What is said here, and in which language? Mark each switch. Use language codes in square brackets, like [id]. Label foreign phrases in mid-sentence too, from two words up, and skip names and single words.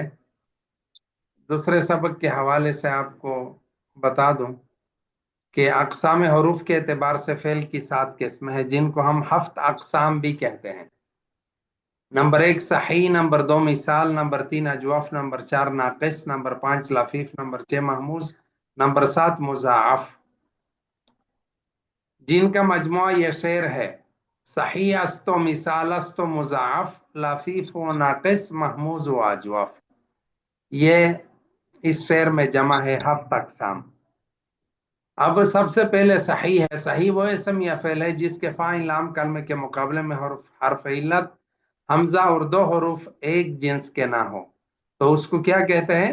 [ur] دوسرے سبق کے حوالے سے آپ کو بتا دوں کہ اقسام حروف کے اعتبار سے فعل کی 7 قسمیں ہیں جن کو ہم ہفت اقسام بھی کہتے ہیں۔ نمبر 1 صحیح، نمبر 2 مثال، نمبر 3 اجوف، نمبر 4 ناقص، نمبر 5 لفیف، نمبر 6 محموز، نمبر 7 مضاعف، جن کا مجموعہ یہ شعر ہے: [fa] صحیح است و مثال است و مضاعف، لفیف و ناقص محموز و اجوف۔ [ur] یہ اس شعر میں جمع ہے ہفت اقسام۔ اب سب سے پہلے صحیح ہے۔ صحیح وہ اسم یا فعل ہے جس کے فاعل لام کلمے کے مقابلے میں حرف علت، حمزہ اور دو حروف ایک جنس کے نہ ہو تو اس کو کیا کہتے ہیں؟